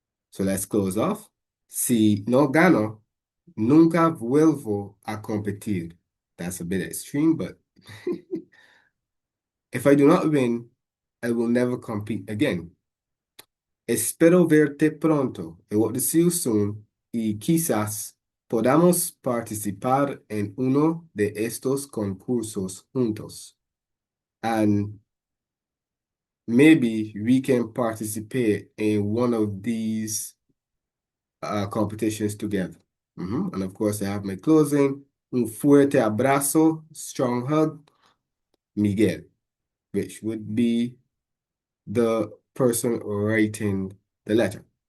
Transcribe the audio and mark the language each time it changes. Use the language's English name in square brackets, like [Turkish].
[English] So let's close off. [Spanish] Si no gano, nunca vuelvo a competir. [English] That's a bit extreme, but if I do not win, I will never compete again. [Spanish] Espero verte pronto. [English] I hope to see you soon. [Spanish] Y quizás podamos participar en uno de estos concursos juntos. [English] And maybe we can participate in one of these competitions together. And of course, I have my closing. [Spanish] Un fuerte abrazo, [English] strong hug, Miguel, which would be the person writing the letter.